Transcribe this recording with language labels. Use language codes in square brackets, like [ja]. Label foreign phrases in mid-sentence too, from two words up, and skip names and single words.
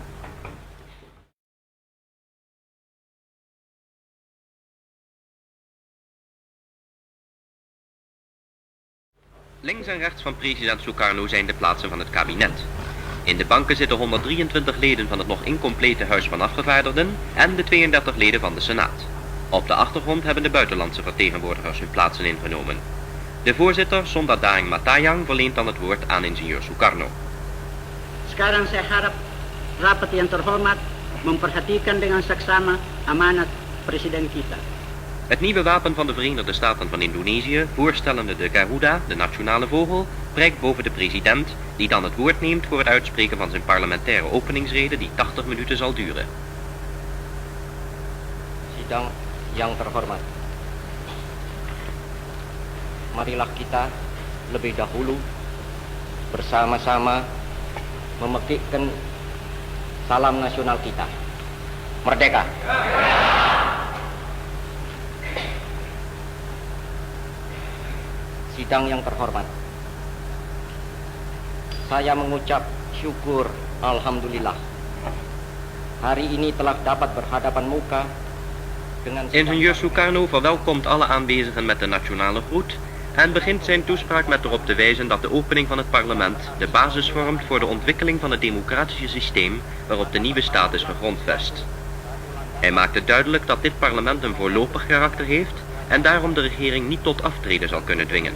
[nl] Links en rechts van president Sukarno zijn de plaatsen van het kabinet. In de banken zitten 123 leden van het nog incomplete Huis van Afgevaardigden en de 32 leden van de Senaat. Op de achtergrond hebben de buitenlandse vertegenwoordigers hun plaatsen ingenomen. De voorzitter, Sonda Daeng Matayang, verleent dan het woord aan ingenieur Sukarno. [id] Sekarang saya harap rapat yang terhormat memperhatikan dengan saksama amanat presiden kita. [nl] Het nieuwe wapen van de Verenigde Staten van Indonesië, voorstellende de Garuda, de nationale vogel, prijkt boven de president, die dan het woord neemt voor het uitspreken van zijn parlementaire openingsrede die 80 minuten zal duren. [id] Sidang yang terhormat, marilah kita lebih dahulu bersama-sama memekikkan salam nasional kita. Merdeka! Sidang yang terhormat, saya mengucap syukur alhamdulillah. Hari ini telah dapat berhadapan muka dengan... [nl] Ingenieur Sukarno verwelkomt alle aanwezigen met de nationale groet en begint zijn toespraak met erop te wijzen dat de opening van het parlement de basis vormt voor de ontwikkeling van het democratische systeem waarop de nieuwe staat is gegrondvest. Hij maakt het duidelijk dat dit parlement een voorlopig karakter heeft en daarom de regering niet tot aftreden zal kunnen dwingen.